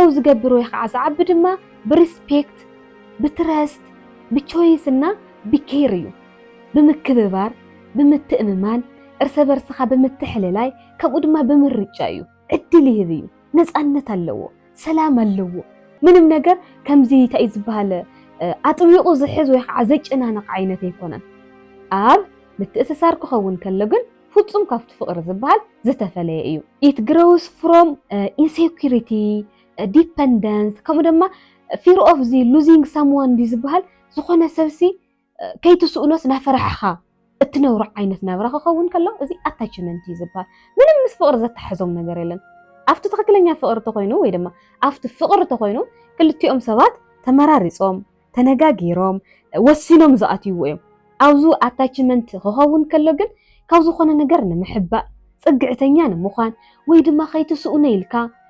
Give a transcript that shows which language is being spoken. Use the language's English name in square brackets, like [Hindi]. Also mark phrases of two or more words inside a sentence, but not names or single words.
[Tigrinya] ዝገብር ወይ ከዓ ዝዓቢ ድማ ብሪስፔክት ብትረስት ብቾይስ እና ብኬር እዩ ብምክብባር ብምትእምማን እርሰ በርስኻ ብምትሕልላይ ከምኡ ድማ ብምርጫ እዩ ዕድል ይህብ እዩ ነፃነት ኣለዎ ሰላም ኣለዎ ምንም ነገር ከምዚ እንታይ ዝበሃል ኣጥቢቑ ዝሕዝ ወይ ከዓ ዘጨናንቕ ዓይነት ኣይኮነን ኣብ ምትእስሳር ክኸውን ከሎ ግን ፍጹም ካብቲ ፍቕሪ ዝበሃል ዝተፈለየ እዩ [English] it grows from insecurity dependence [Tigrinya] ከምኡ ድማ [English] fear of the losing someone [Tigrinya] ዝበሃል ዝኾነ ሰብሲ ከይትስእኖስ ናፈራሕኻ እትነብሩ ዓይነት ናብራ ክኸውን ከሎ እዚ ኣታችመንት እዩ ዝበሃል ምንም ምስ ፍቕሪ ዘተሓዞም ነገር የለን ኣብቲ ትክክለኛ ፍቕሪ ተኮይኑ ወይ ድማ ኣብቲ ፍቕሪ ተኮይኑ ክልቲኦም ሰባት ተመራሪጾም ተነጋጊሮም ወሲኖም ዝኣትይዎ እዮም ኣብዙ ኣታችመንት ክኸውን ከሎ ግን ካብ ዝኾነ ነገር ንምሕባእ ፅግዕተኛ ንምዃን ወይ ድማ ከይትስኡነ ኢልካ